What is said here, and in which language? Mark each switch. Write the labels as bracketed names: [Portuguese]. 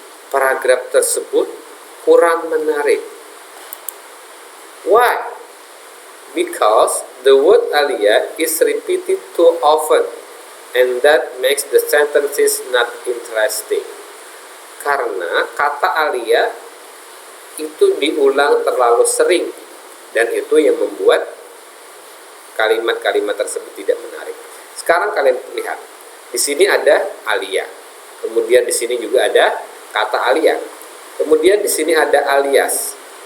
[Indonesian] Paragraf tersebut kurang menarik. [English] Why? Because the word Alia is repeated too often, and that makes the sentences not interesting. [Indonesian] Karena kata Alia itu diulang terlalu sering, dan itu yang membuat kalimat-kalimat tersebut tidak menarik. Sekarang kalian lihat, di sini ada Alia, kemudian di sini juga ada kata Alia, kemudian di sini ada alias.